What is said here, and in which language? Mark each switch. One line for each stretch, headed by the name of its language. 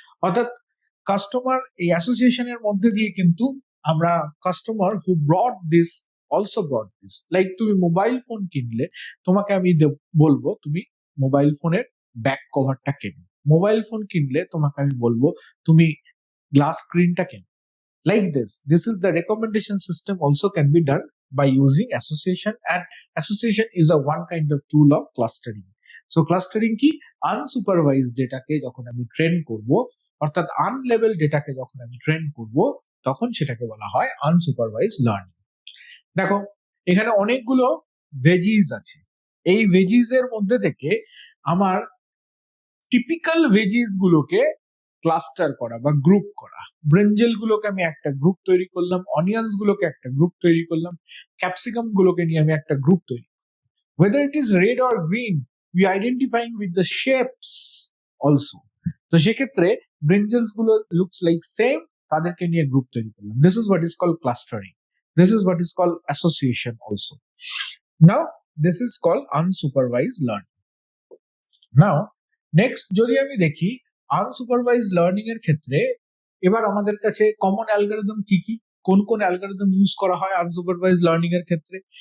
Bangla: অর্থাৎ কাস্টমার এই অ্যাসোসিয়েশনের মধ্যে দিয়ে কিন্তু আমরা customer
English: who brought this also brought this,
Bangla: like তুমি মোবাইল ফোন কিনলে তোমাকে আমি বলবো তুমি মোবাইল ফোনের ব্যাক কভারটা কেনো, মোবাইল ফোন কিনলে তোমাকে আমি বলবো তুমি গ্লাস স্ক্রিনটা কেনো।
English: Like this is the recommendation system also can be done by using association, and association is a one kind of tool of clustering.
Bangla: So clustering কি, unsupervised data কে যখন আমি ট্রেন করব, অর্থাৎ আনলেভেল ডেটাকে যখন আমি ট্রেন করব, তখন সেটাকে বলা হয় unsupervised learning। দেখো এখানে অনেকগুলো ভেজিস আছে, এই ভেজিস এর মধ্যে থেকে আমার টিপিক্যাল ভেজিস গুলোকে ক্লাস্টার করা বা গ্রুপ করা। ব্রিঞ্জেল গুলোকে আমি একটা গ্রুপ তৈরি করলাম, অনিয়ন্স গুলোকে একটা গ্রুপ তৈরি করলাম, ক্যাপসিকাম গুলোকে নিয়ে আমি একটা গ্রুপ তৈরি।
English: whether it is red or green, we identifying with the shapes also।
Bangla: তো সেক্ষেত্রে ব্রিঞ্জেলস গুলো
English: looks like same,
Bangla: তাদেরকে নিয়ে গ্রুপ তৈরি করলাম।
English: This is what is called clustering, this is what is called association also. Now this is called unsupervised learning.
Bangla: Now next যদি আমি দেখি আনসুপারভাইজ লার্নিং এর ক্ষেত্রে, এবার আমাদের কাছে কমন অ্যালগরিদম কি কি, কোন কোন অ্যালগরিদম ইউজ করা হয় আনসুপারভাইজ লার্নিং এর ক্ষেত্রে।